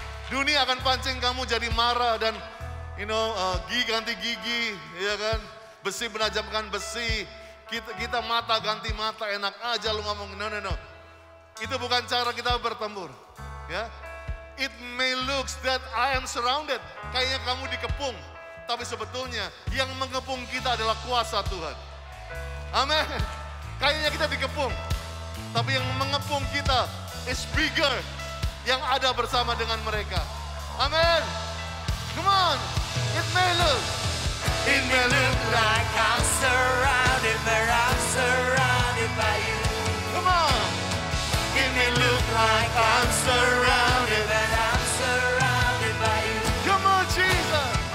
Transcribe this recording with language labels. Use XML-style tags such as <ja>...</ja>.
<id>Dunia akan pancing kamu jadi marah dan gigi ganti gigi, ya kan? Besi menajamkan besi. Kita mata ganti mata, enak aja lu ngomong. No. Itu bukan cara kita bertempur, ya.</id> <en>It may looks that I am surrounded.</en> <id>Kayaknya kamu dikepung. Tapi sebetulnya yang mengepung kita adalah kuasa Tuhan. Amin. Kayaknya kita dikepung. Tapi yang mengepung kita</id> <en>is bigger.</en> <id>Yang ada bersama dengan mereka.</id> <en>Amin. Come on. It may look like I'm surrounded, but I'm surrounded by you. Come on. It may look like I'm surrounded, but I'm surrounded by you. Come on, Jesus.</en>